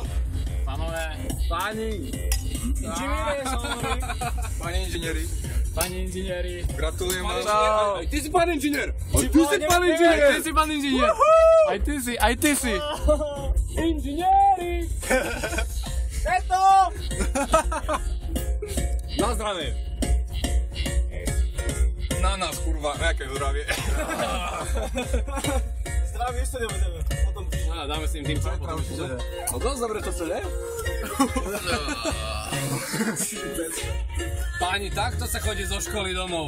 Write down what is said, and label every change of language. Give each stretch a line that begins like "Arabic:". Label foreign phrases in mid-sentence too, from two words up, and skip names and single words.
Czech: Pánové, páni, inženýry, samozřejmě.
Slovak: Páni inženýri. Páni inženýri. Gratulujem vám. Čau.
Czech: Ty jsi pán inženýr. Ty jsi pán inženýr. Ty jsi pán inženýr.
Slovak: Aj ty si.
Czech: Inženýri. Je to.
Slovak: Na zdravie. Na nás, kurva, nejaké zdravie. Zdravie ešte nebudeme. Potom Dáme s tým čo? No dosť dobre to celé. Páni, takto sa chodí zo školy domov.